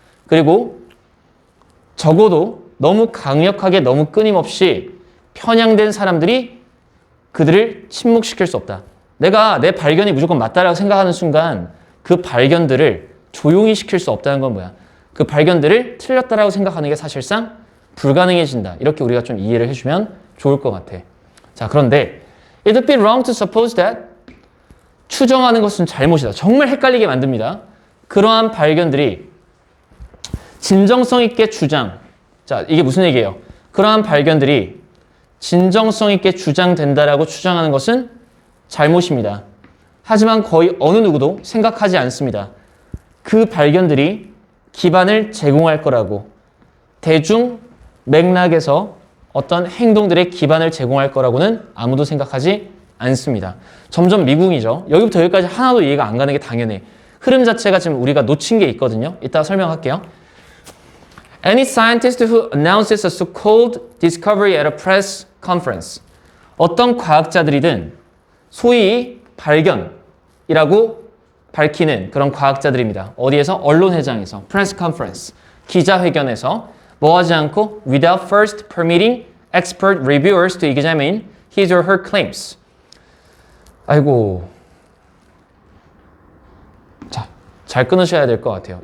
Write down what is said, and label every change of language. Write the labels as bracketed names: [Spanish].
[Korean] 그리고 적어도 너무 강력하게 너무 끊임없이 편향된 사람들이 그들을 침묵시킬 수 없다. 내가 내 발견이 무조건 맞다라고 생각하는 순간 그 발견들을 조용히 시킬 수 없다는 건 뭐야? 그 발견들을 틀렸다라고 생각하는 게 사실상 불가능해진다. 이렇게 우리가 좀 이해를 해주면 좋을 것 같아. 자, 그런데 [English] it would be wrong to suppose that [Korean] 추정하는 것은 잘못이다. 정말 헷갈리게 만듭니다. 그러한 발견들이 진정성 있게 주장. 자, 이게 무슨 얘기예요? 그러한 발견들이 진정성 있게 주장된다라고 주장하는 것은 잘못입니다. 하지만 거의 어느 누구도 생각하지 않습니다. 그 발견들이 기반을 제공할 거라고, 대중 맥락에서 어떤 행동들의 기반을 제공할 거라고는 아무도 생각하지 않습니다. 점점 미궁이죠. 여기부터 여기까지 하나도 이해가 안 가는 게 당연해. 흐름 자체가 지금 우리가 놓친 게 있거든요. 이따 설명할게요. [English] Any scientist who announces a so-called discovery at a press conference. [Korean] 어떤 과학자들이든 소위 발견이라고 밝히는 그런 과학자들입니다. 어디에서? 언론회장에서, [English] press conference, [Korean] 기자회견에서 뭐 하지 않고 [English] without first permitting expert reviewers to examine his or her claims. [Korean] 아이고, 자, 잘 끊으셔야 될 것 같아요.